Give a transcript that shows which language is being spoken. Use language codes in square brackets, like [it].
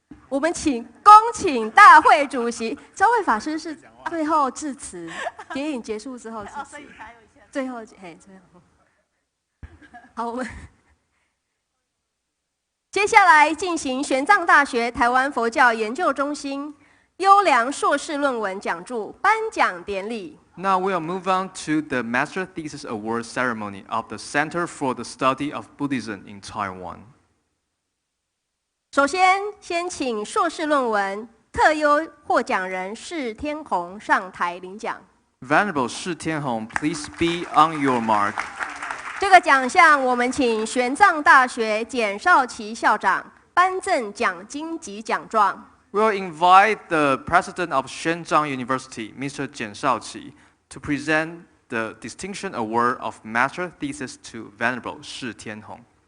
[zh] 我们恭请大会主席昭慧法师是最后致辞，典礼结束之后致辞。所以还有一些最后，好，我们接下来进行玄奘大学台湾佛教研究中心优良硕士论文讲助颁奖典礼。 [en] Now we'll move on to the Master Thesis Award ceremony of the Center for the Study of Buddhism in Taiwan. [zh] 首先请硕士论文特优获奖人释天弘上台领奖。 [en] Venerable Shi Tianhong, please be on your mark. [zh] 这个奖项，我们请玄奘大学简少奇校长颁赠奖金及奖状。 [en] We'll invite the President of Shenzhen University, Mr. Jian Shaoqi, to present the Distinction Award of Master Thesis to Venerable Shi Tianhong.